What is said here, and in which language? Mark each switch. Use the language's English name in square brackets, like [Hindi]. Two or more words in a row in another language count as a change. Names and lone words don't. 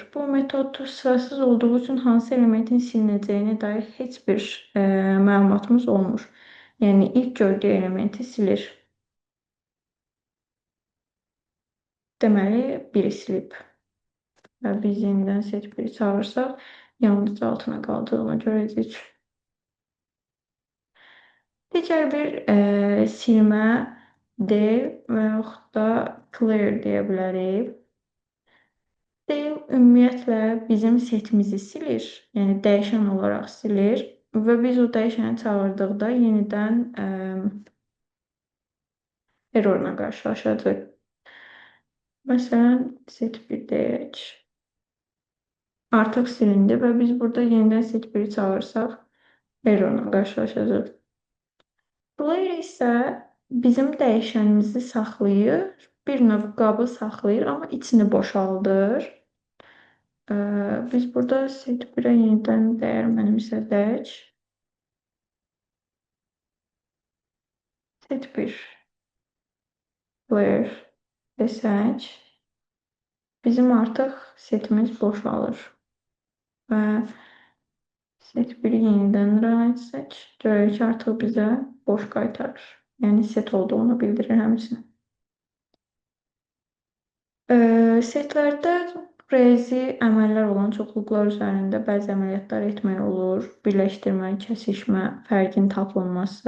[Azerbaijani] Bu metod sırasız olduğu üçün hansı elementin silinəcəyinə dair heç bir məlumatımız olmur. Yəni ilk gördüyü elementi silir. Deməli, biri silib. Və biz yenidən set 1-i çağırsaq, yalnız altına qaldığını görəcəyik. Digər bir silmə del və yaxud da clear deyə bilərik. Del ümumiyyətlə bizim setimizi silir, yəni dəyişən olaraq silir və biz o dəyişəni çağırdıqda yenidən errorla qarşılaşacaq. Məsələn, set 1 deyək. Artıq silindi və biz burada yenidən set 1-i çağırsaq errorla qarşılaşacaq. Clear isə bizim dəyişənimizi saxlayır, bir növ qabı saxlayır, amma içini boşaldır. Biz burada set 1-ə yenidən dəyər mənimsədək. Set 1 clear desək, bizim artıq setimiz boşalır. Və set 1-i yenidən run etsək, görək ki, artıq bizə boş qaytarır. Yəni set olduğunu bildirir həmçinin. Setlərdə riyazi əməllər olan çoxluqlar üzərində bəzi əməliyyatlar etmək olur. Birləşdirmə, kəsişmə, fərqin tapılması.